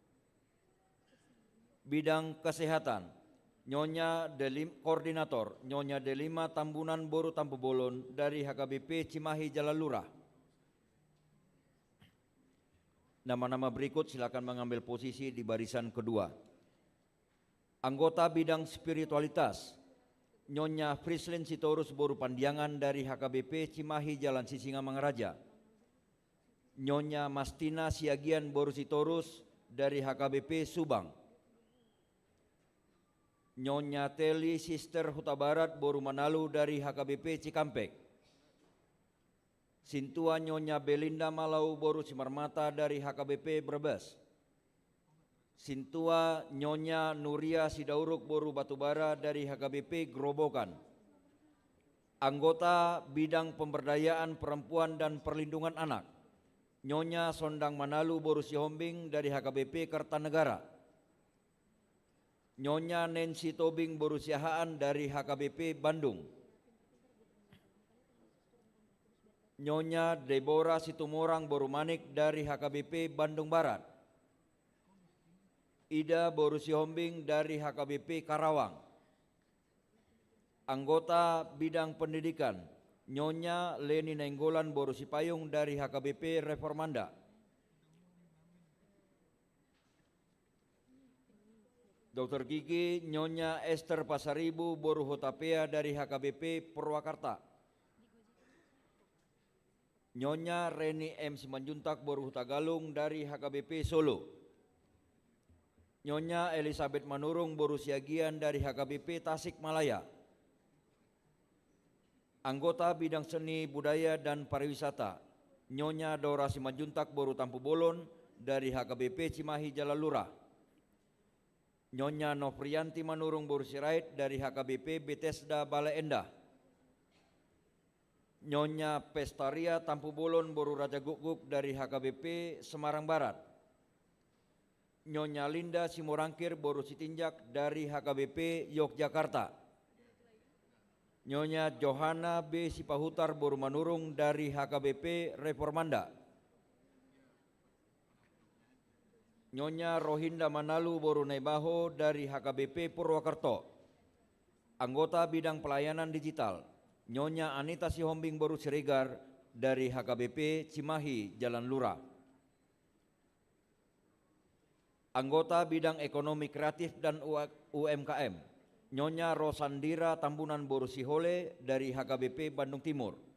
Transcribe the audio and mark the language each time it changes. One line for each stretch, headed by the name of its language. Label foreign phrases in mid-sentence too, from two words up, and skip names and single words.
Indonesian: Bidang kesehatan, Koordinator Nyonya Delima Tambunan Boru Tampubolon dari HKBP Cimahi Jalan Lurah. Nama-nama berikut silakan mengambil posisi di barisan kedua. Anggota bidang spiritualitas, Nyonya Frislin Sitorus Boru Pandiangan dari HKBP Cimahi Jalan Sisinga Mangaraja. Nyonya Mastina Siagian Boru Sitorus dari HKBP Subang. Nyonya Teli Sister Huta Barat Boru Manalu dari HKBP Cikampek. Sintua Nyonya Belinda Malau Boru Simarmata dari HKBP Brebes. Sintua Nyonya Nuria Sidauruk Boru Batubara dari HKBP Grobogan. Anggota bidang pemberdayaan perempuan dan perlindungan anak, Nyonya Sondang Manalu Boru Sihombing dari HKBP Kertanegara. Nyonya Nancy Tobing Boru Siahaan dari HKBP Bandung. Nyonya Deborah Situmorang Boru Manik dari HKBP Bandung Barat. Ida Boru Sihombing dari HKBP Karawang. Anggota bidang pendidikan, Nyonya Leni Nainggolan Boru Sipayung dari HKBP Reformanda. Dr. Gigi Nyonya Esther Pasaribu Boru Hotapea dari HKBP Purwakarta. Nyonya Reni M. Simanjuntak Boru Hutagalung dari HKBP Solo. Nyonya Elizabeth Manurung Boru Siagian dari HKBP Tasikmalaya. Anggota bidang seni budaya dan pariwisata, Nyonya Dora Simanjuntak Boru Tampubolon dari HKBP Cimahi Jalan Lurah. Nyonya Nofrianti Manurung Boru Sirait dari HKBP Bethesda Bale Endah. Nyonya Pestaria Tampubolon Boru Raja Guguk dari HKBP Semarang Barat. Nyonya Linda Simorangkir Boru Sitinjak dari HKBP Yogyakarta. Nyonya Johanna B. Sipahutar Boru Manurung dari HKBP Reformanda. Nyonya Rohinda Manalu Boru Nebaho dari HKBP Purwokerto. Anggota bidang pelayanan digital, Nyonya Anita Sihombing Boru Siregar dari HKBP Cimahi Jalan Lurah. Anggota bidang ekonomi kreatif dan UMKM, Nyonya Rosandira Tambunan Boru Sihole dari HKBP Bandung Timur.